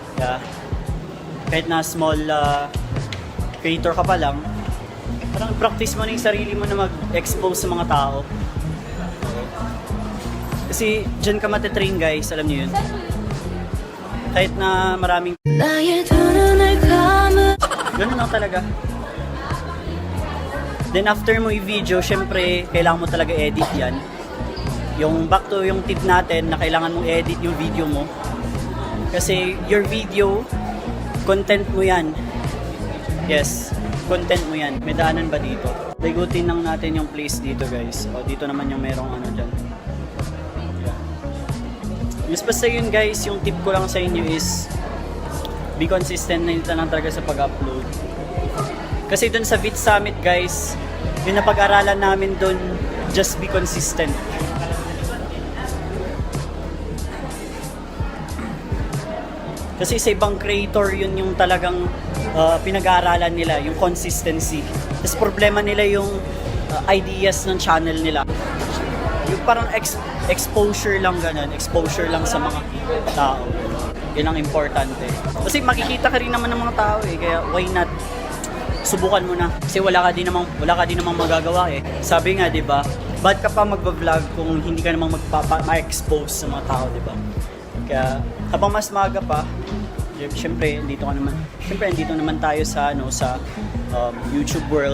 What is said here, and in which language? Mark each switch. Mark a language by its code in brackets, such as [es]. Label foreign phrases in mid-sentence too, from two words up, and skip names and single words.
[tl] Yeah. Kahit na [en] small creator [tl] ka pa lang, parang practice mo na yung sarili mo na mag-expose sa mga tao. Kasi dyan ka matitrain guys, alam niyo yun. Kahit na maraming [ko] 나의 두 눈을 감으 [tl] ganun lang talaga. Then after mo i-video, syempre kailangan mo talaga edit yan. Yung [en] back to [tl] yung tip natin na kailangan mong edit yung video mo. Kasi [en] your video, [tl] content mo yan. Yes, content mo yan. May daanan ba dito? Ligutin lang natin yung place dito guys. O dito naman yung merong ano dyan. Yes, basta yun guys, yung tip ko lang sa inyo is [en] be consistent [tl] na yun lang talaga sa pag-upload. Kasi dun sa Vid Summit guys, yung napag-aralan namin dun, [en] just be consistent. [tl] Kasi sa ibang creator, yun yung talagang pinag-aaralan nila, yung consistency. Tapos problema nila yung ideas ng channel nila. Yung parang exposure lang ganun, exposure lang sa mga tao. Yun ang importante. Kasi makikita ka rin naman ng mga tao eh, kaya [en] why not? [tl] Subukan mo na. Kasi wala ka din namang magagawa eh. Sabi nga, 'di ba? Ba't ka pa magba-vlog kung hindi ka namang ma-expose sa mga tao, 'di ba? Kaya habang mas maaga pa, syempre andito naman tayo sa YouTube world.